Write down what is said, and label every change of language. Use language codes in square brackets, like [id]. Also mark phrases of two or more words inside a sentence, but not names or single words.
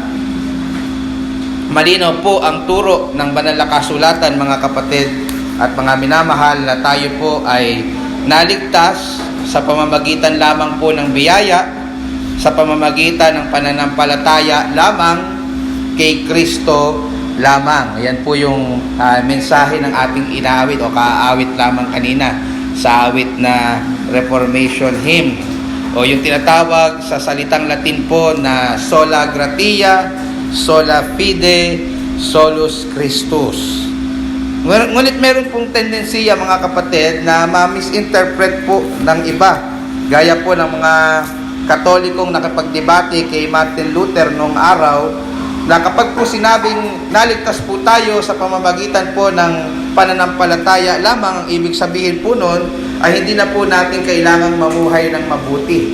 [tl] Malinaw po ang turo ng banal na kasulatan, mga kapatid at mga minamahal, na tayo po ay naligtas sa pamamagitan lamang po ng biyaya, sa pamamagitan ng pananampalataya lamang kay Kristo lamang. Yan po yung mensahe ng ating inaawit o kaawit lamang kanina sa awit na Reformation Hymn, o yung tinatawag sa salitang Latin po na [la] sola gratia, sola fide, solus Christus. [tl] Ngunit meron pong tendensiya, mga kapatid, na ma-misinterpret po ng iba. Gaya po ng mga Katolikong nakapagdebate kay Martin Luther noong araw, na kapag po sinabing naligtas po tayo sa pamamagitan po ng pananampalataya lamang, ang ibig sabihin po nun ay hindi na po natin kailangang mamuhay ng mabuti.